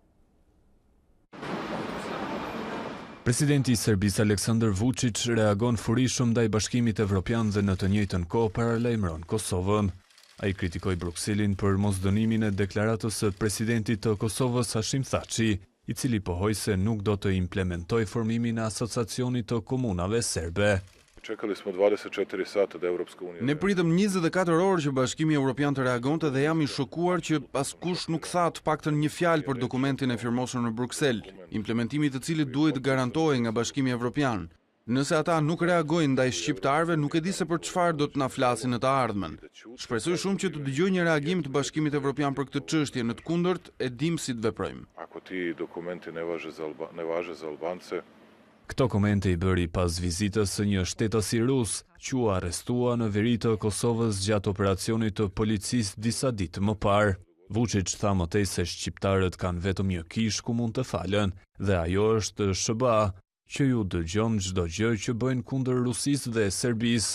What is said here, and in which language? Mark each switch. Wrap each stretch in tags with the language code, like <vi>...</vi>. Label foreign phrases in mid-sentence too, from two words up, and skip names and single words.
<sq>Presidenti i Serbisë Aleksandar Vučić reagon furishëm ndaj Bashkimit Evropian dhe në të njëjtën kohë paralajmëron Kosovën. Ai kritikoi Brukselin për mosdënimin e deklaratës së presidentit të Kosovës Hashim Thaçi, i cili pohoi se nuk do të implementoj formimin e Asociacionit të Komunave Serbe.</sq> <sr>Čekali smo 24 sata da Evropska unija.</sr> <sq>Ne pritëm 24 orë që Bashkimi Evropian të reagonte dhe jam i shokuar që askush nuk tha të paktën një fjalë për dokumentin e firmosur në Bruksel, implementimi i të cilit duhet garantohej nga Bashkimi Evropian. Nëse ata nuk reagojnë ndaj shqiptarëve, nuk e di se për çfarë do të na flasin në të ardhmen. Shpresoj shumë që të dëgjoj një reagim të Bashkimit Evropian për këtë çështje, në të kundërt e dim si të veprojmë.</sq> <sr>Ako ti dokumenti ne važe za Albance.</sr> <sq>Këto komente i bëri pas vizitës së një shtetësi rus, që u arrestua në veri të Kosovës gjatë operacionit të policisë disa ditë më parë. Vučić tha mëtej se shqiptarët kanë vetëm një kish ku mund të falen, dhe ajo është SBA, që ju dëgjon çdo gjë që bëjnë kundër Rusisë dhe Serbisë.</sq>